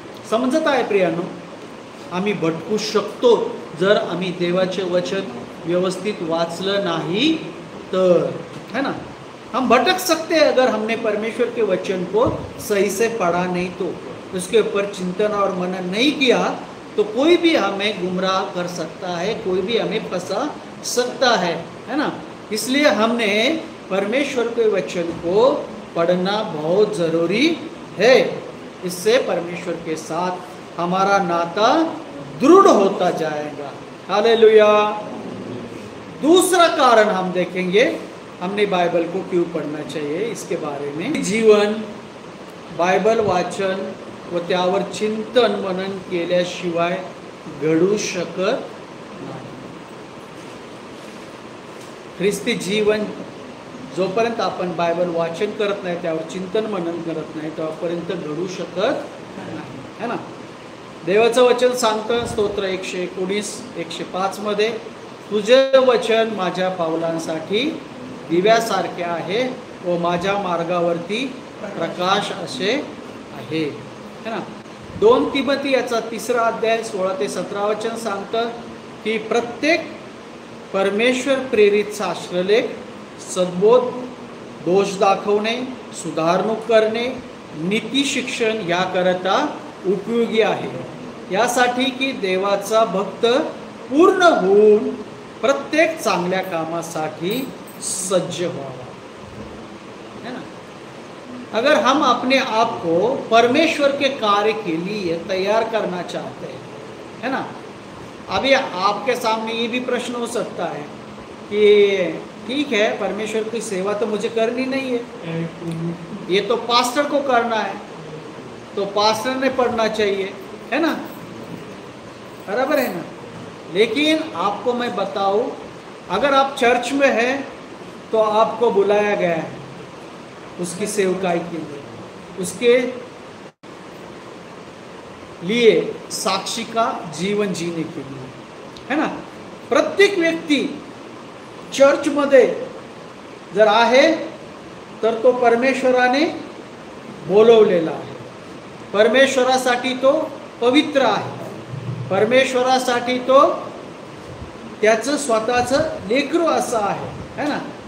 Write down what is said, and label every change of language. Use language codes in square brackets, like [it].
[mr] समजत आहे प्रियानो? आम्ही भटकू शकतो जर आम्ही देवाचे वचन व्यवस्थित वाचलं नाही तर. [hi] है ना? हम भटक सकते हैं अगर हमने परमेश्वर के वचन को सही से पढ़ा नहीं तो, उसके ऊपर चिंतन और मनन नहीं किया तो कोई भी हमें गुमराह कर सकता है, कोई भी हमें फंसा सकता है ना? इसलिए हमने परमेश्वर के वचन को पढ़ना बहुत ज़रूरी है. इससे परमेश्वर के साथ हमारा नाता दृढ़ होता जाएगा. हालेलुया. दूसरा कारण हम देखेंगे हमने बाइबल को क्यों पढ़ना चाहिए इसके बारे में. [mr] जीवन बाइबल वाचन व त्यावर चिंतन मनन केल्याशिवाय घडू शकत नाही. ख्रिस्ती जीवन जोपर्यंत आपण बायबल वाचन करत नाही, त्यावर चिंतन मनन करत नाही, तोपर्यंत घडू शकत नाही. [hi] है ना? [mr] देवाचं वचन सांगतं स्तोत्र 119 105 मध्ये, तुझे वचन माझ्या पावलांसाठी दिव्यासारखे आहे व माझ्या मार्गावरती प्रकाश असे आहे. [hi] है ना? [mr] 2 तिमोथी याचा 3रा अध्याय 16 ते 17 वचन सांगतं की प्रत्येक परमेश्वर प्रेरित शास्त्रलेख सद्बोध, दोष दाखवणे, सुधारणूक करणे, नीती शिक्षण याकरता उपयोगी आहे, यासाठी की देवाचा भक्त पूर्ण होऊन प्रत्येक चांगल्या कामासाठी सज्ज व्हावा. [hi] है ना? अगर हम अपने आप को परमेश्वर के कार्य के लिए तैयार करना चाहते हैं, है ना, अभी आपके सामने ये भी प्रश्न हो सकता है कि ठीक है, परमेश्वर की सेवा तो मुझे करनी नहीं है, ये तो पास्टर को करना है, तो पास्टर ने पढ़ना चाहिए, है ना, बराबर है ना. लेकिन आपको मैं बताऊं अगर आप चर्च में हैं तो आपको बुलाया गया है उसकी सेवकाई के लिए, उसके लिए साक्षी का जीवन जीने के लिए, है ना। [mr] प्रत्येक व्यक्ती चर्च मध्ये जर आहे तर तो परमेश्वराने बोलवलेला आहे, परमेश्वरासाठी तो पवित्र आहे, परमेश्वरासाठी तो त्याचं स्वतःचं लेकरू असं आहे, [hi] है ना।